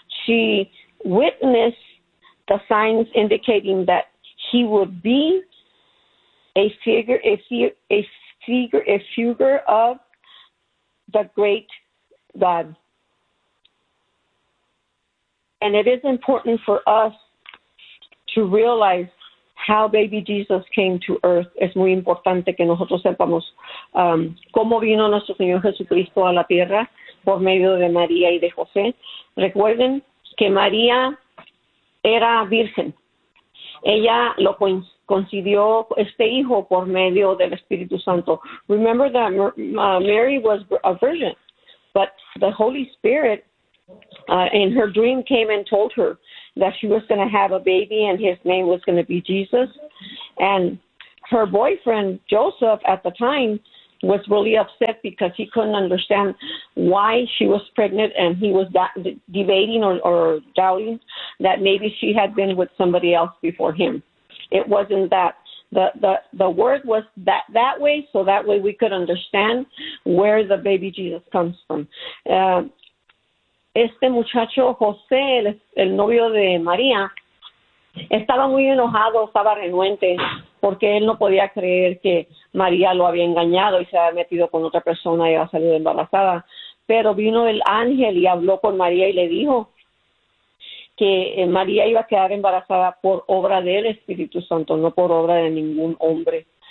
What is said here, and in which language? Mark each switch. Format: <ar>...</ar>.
<en>She witnessed the signs indicating that he would be a figure of the great God. And it is important for us to realize how baby Jesus came to earth.</en> <es>Es muy importante que nosotros sepamos cómo vino nuestro Señor Jesucristo a la tierra por medio de María y de José. Recuerden que María era virgen. Ella lo concibió este hijo por medio del Espíritu Santo.</es> <en>Remember that Mary was a virgin, but the Holy Spirit in her dream came and told her that she was going to have a baby and his name was going to be Jesus. And her boyfriend, Joseph, at the time, was really upset because he couldn't understand why she was pregnant, and he was debating or doubting that maybe she had been with somebody else before him. It wasn't that. The word was that way, so that way we could understand where the baby Jesus comes from.</en> <es>Este muchacho, José, el novio de María, estaba muy enojado, estaba renuente, porque él no podía creer que María lo había engañado y se había metido con otra persona y había salido embarazada. Pero vino el ángel y habló con María y le dijo que María iba a quedar embarazada por obra del Espíritu Santo, no por obra de ningún hombre.</es>